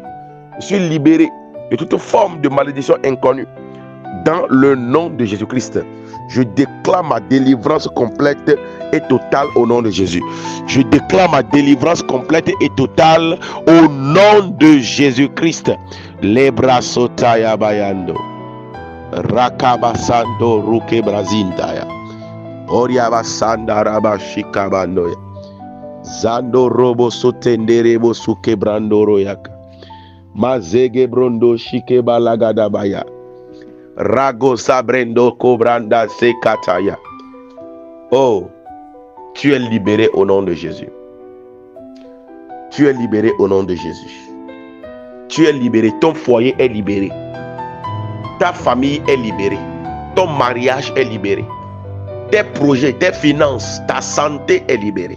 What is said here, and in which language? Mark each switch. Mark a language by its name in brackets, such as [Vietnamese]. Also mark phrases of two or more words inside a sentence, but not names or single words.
[French] Je suis libéré de toute forme de malédiction inconnue. Dans le nom de Jésus-Christ, je déclare ma délivrance complète et totale au nom de Jésus. Je déclare ma délivrance complète et totale au nom de Jésus-Christ. Lebrasotaya bayando. Rakabasando ruke brazindaya. Oriabasanda rabashikabandoya. Zando robo sotenderebo suke brandoro yaka. Mazege brondo shike balagadabaya. Rago sabrendo kobranda sekataya. Oh, tu es libéré au nom de Jésus. Tu es libéré au nom de Jésus. Tu es libéré, ton foyer est libéré. Ta famille est libérée. Ton mariage est libéré. Tes projets, tes finances, ta santé est libérée.